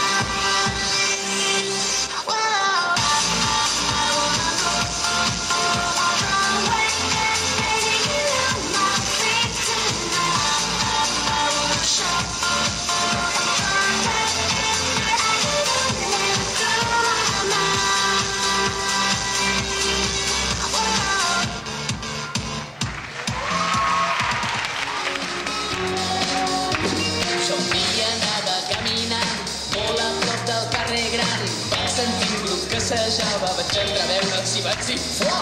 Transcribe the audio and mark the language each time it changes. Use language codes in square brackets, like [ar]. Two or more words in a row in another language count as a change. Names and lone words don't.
[en] Whoa, I wanna go all the way, taking out my freak tonight. I wanna show all the day I didn't live through my mind. [ca] Somia anava caminant molt a prop del carrer Gran. Vaig sentir un grup que assajava, vaig entreveure'ls i vaig dir foc!